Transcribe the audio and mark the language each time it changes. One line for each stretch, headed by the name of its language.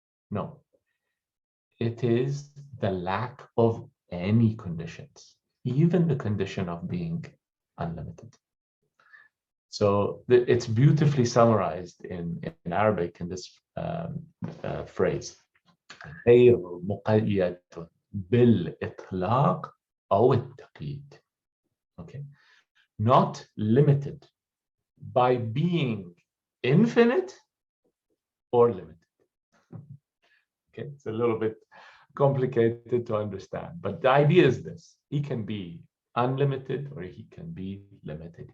English: No, it is the lack of any conditions, even the condition of being unlimited. So it's beautifully summarized in Arabic in this phrase.
Arabic: غير مقيد بالإطلاق أو التقييد.
English: Okay, not limited by being infinite or limited. Okay, it's a little bit complicated to understand, but the idea is this: he can be unlimited or he can be limited.